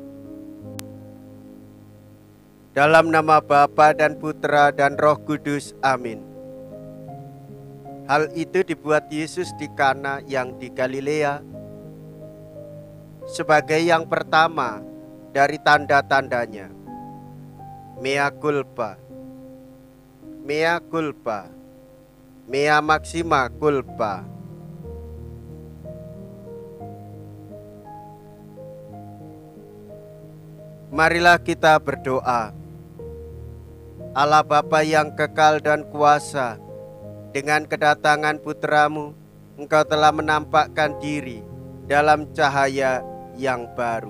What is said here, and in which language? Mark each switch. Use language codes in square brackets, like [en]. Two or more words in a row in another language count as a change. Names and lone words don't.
[id] Dalam nama Bapa dan Putra dan Roh Kudus, amin. Hal itu dibuat Yesus di Kana yang di Galilea sebagai yang pertama dari tanda-tandanya. [la] Mea culpa, mea culpa, mea maxima culpa. [id] Marilah kita berdoa. Allah Bapa yang kekal dan kuasa, dengan kedatangan Putramu, Engkau telah menampakkan diri dalam cahaya yang baru.